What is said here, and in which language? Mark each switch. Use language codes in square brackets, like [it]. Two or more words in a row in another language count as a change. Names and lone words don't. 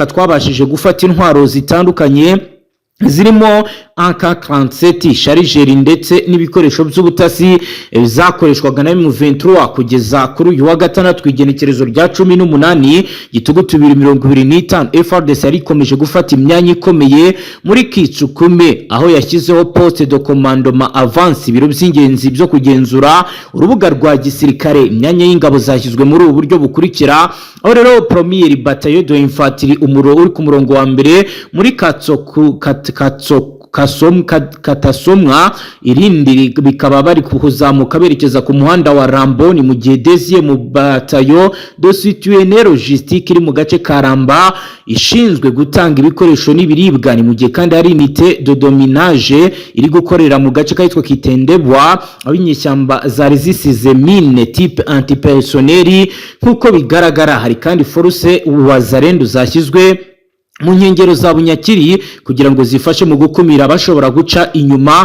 [rw] Twabashije gufata intwaro zitandukanye zirimo AK-47 sharijeri ndetse n'ibikoresho by'ubutasi zakoreshwaga na M23 kugeza kuri uyu wa gatandatu igenekerezo rya 18 gitugutu 2025. FARDC yarikomeje gufata imyanya ikomeye muri Kitsukume aho yashyizeho [fr] poste de commandement avance [rw] ibiro by'ingenzi byo kugenzura urubuga rwa gisirikare. Imyanya y'ingabo zashyizwe muri ubu buryo bukurikira aho rero [fr] premier bataillon de infanterie [rw] uri ku murongo wa mbere muri Katasomwa, irindi bikaba bari kuzamuka berekeza ku muhanda wa Ramboni, mu gihe Deuxième mu [fr] bataillon de soutien logistique [rw] iri mu gace ka Ramba ishinzwe gutanga ibikoresho n'ibiribwa. Ni mu gihe kandi hari [fr] unité de dominage [rw] iri gukorera mu gace kitwa Kitendebwa aho inyeshyamba zari zisize [fr] mine type antipersonnel [rw] nk'uko bigaragara. Hari kandi force Wazalendo zashyizwe mu nkengero za Bunyakiri kugira ngo zifashe mu gukumira abashobora guca inyuma.